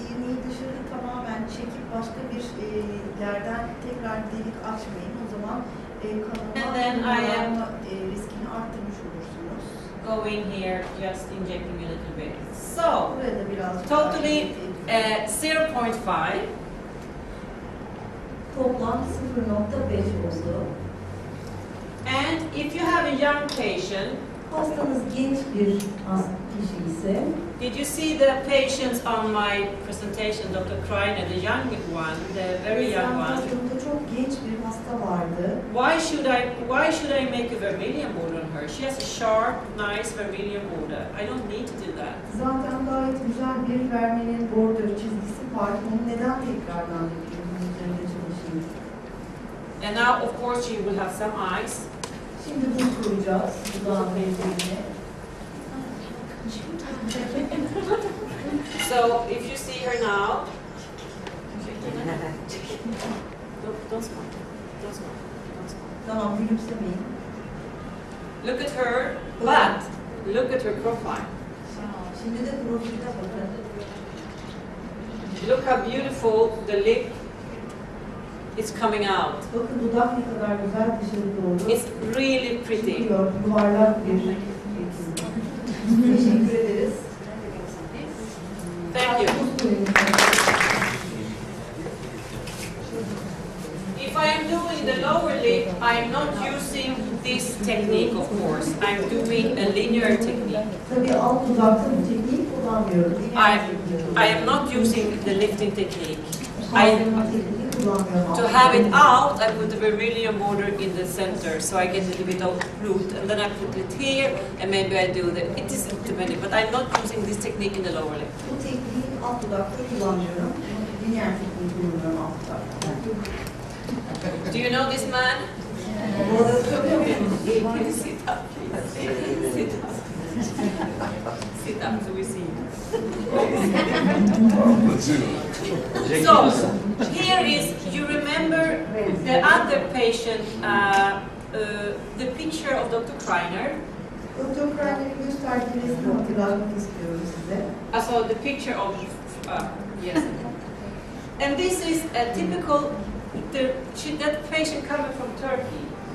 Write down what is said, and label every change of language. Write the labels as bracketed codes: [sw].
[tr] İğneyi dışarı tamamen çekip başka bir yerden tekrar delik açmayın. O zaman kanama riskini arttırmış olursunuz. [en] Going here, just injecting a little bit. So, [tr] Burada biraz [en] totally 0.5. [tr] Toplam 0.5 oldu. [en] And if you have a young patient, [tr] Hastanız genç bir kişi ise, [en] did you see the patients on my presentation, Dr. Kreiner, the young one, the very young one? [tr] Hastanızda çok genç bir hasta vardı. [en] Why should I make a vermilion border on her? She has a sharp, nice vermilion border. I don't need to do that. [tr] Zaten gayet güzel bir vermenin border çizgisi var. Onu neden tekrardan yapıyoruz? Üzerinde çalışıyoruz. [en] And now, of course, she will have some eyes. [tr] Şimdi bunu koyacağız. Dudağın benzerini. [en] So, if you see her now, don't smile. Don't smile. Don't smile. [tr] Tamam, gülümsemeyin. [en] Look at her, but look at her profile. [tr] Şimdi de profiline bakın. [en] Look how beautiful the lip is coming out. [tr] Bakın dudak ne kadar güzel dışarı doğru. [en] It's really pretty. [tr] Çıkıyor, yuvarlak bir şekilde. Teşekkür ederiz. [en] Thank you. If I am doing the lower lip, I am not using this technique, of course. I'm doing a linear technique. [tr] Tabii alt dudakta bu tekniği kullanmıyorum. [en] I am not using the lifting technique. [tr] Kullanmıyorum. [en] To have it out, I put the vermilion border in the center, so I get a little bit of root, and then I put it here, and maybe I do the. It is depending, but I'm not using this technique in the lower lip. [tr] Bu tekniği alt dudakta kullanmıyorum. Lineer tekniği kullanıyorum alt dudakta. [en] Do you know this man? [tr] Bu arada söylüyor musunuz? [en] Sit up, please. Sit up. Sit up so we see you. So, here is, you remember the other patient, the picture of Dr. Kreiner. Dr. [tr] Kreiner'in gösterdiği resmi hatırlatmak istiyorum size. [en] So the picture of, yes. And this is a typical, that patient coming from Turkey.